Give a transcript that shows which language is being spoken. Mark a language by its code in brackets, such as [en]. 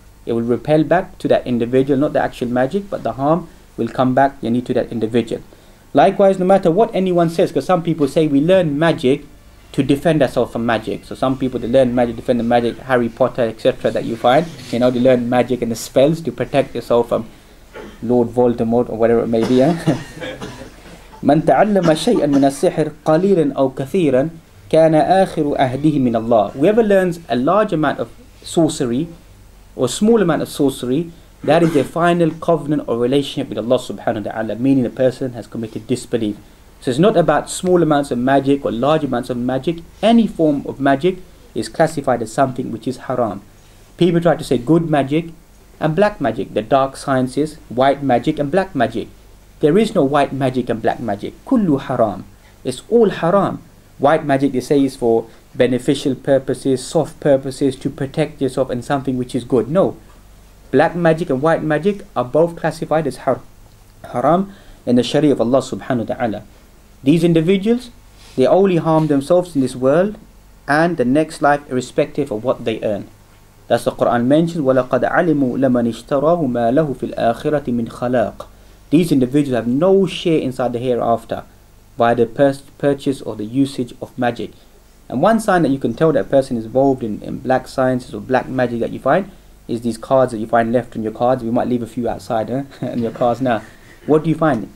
[en] It will repel back to that individual, not the actual magic, but the harm will come back to that individual. Likewise, no matter what anyone says, because some people say we learn magic to defend ourselves from magic. So some people, they learn magic, defend the magic, Harry Potter, etc. that you find. They learn magic and the spells to protect yourself from Lord Voldemort or whatever it may be. [ar] من تعلم شيئا من السحر قليلا أو كثيرا كان آخر عهده من الله. [en] Whoever learns a large amount of sorcery or a small amount of sorcery, that is their final covenant or relationship with Allah subhanahu wa ta'ala, meaning the person has committed disbelief. So it's not about small amounts of magic or large amounts of magic. Any form of magic is classified as something which is haram. People try to say good magic and black magic, the dark sciences, white magic and black magic. There is no white magic and black magic. [ar] Kullu haram. [en] It's all haram. White magic, they say, is for beneficial purposes, soft purposes, to protect yourself and something which is good. No. Black magic and white magic are both classified as haram in the Sharia of Allah subhanahu wa ta'ala. These individuals, they only harm themselves in this world and the next life, irrespective of what they earn. That's the Quran mentions, [ar] وَلَقَدْ عَلِمُوا لَمَنِ اشْتَرَاهُ مَا لَهُ فِي الْآخِرَةِ مِنْ خَلَاقٍ. [en] These individuals have no share inside the hereafter by the purchase or the usage of magic. And one sign that you can tell that a person is involved in black sciences or black magic that you find is these cards that you find left on your cards. We might leave a few outside in your cards now. What do you find?